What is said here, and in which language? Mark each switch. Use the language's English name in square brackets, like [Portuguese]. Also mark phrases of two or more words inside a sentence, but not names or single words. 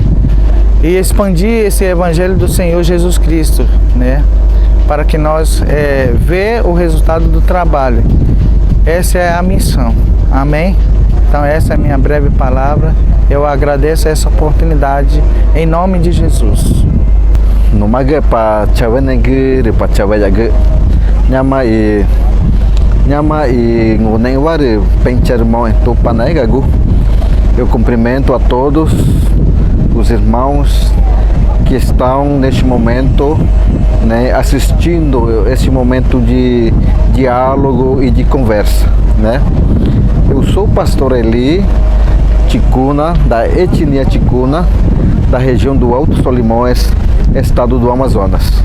[Portuguese] E expandir esse evangelho do Senhor Jesus Cristo, né? Para que nós vê o resultado do trabalho. Essa é a missão. Amém? Então essa é a minha breve palavra. Eu agradeço essa oportunidade em nome de Jesus. [Ticuna] No maga pa cawe negeri pa cawe jaga nyama e nguneng wari pencer mau tu panai gagu. [Portuguese] Eu cumprimento a todos os irmãos que estão neste momento, né, assistindo esse momento de diálogo e de conversa, né? Eu sou o pastor Eli Ticuna, da etnia Ticuna, da região do Alto Solimões, estado do Amazonas.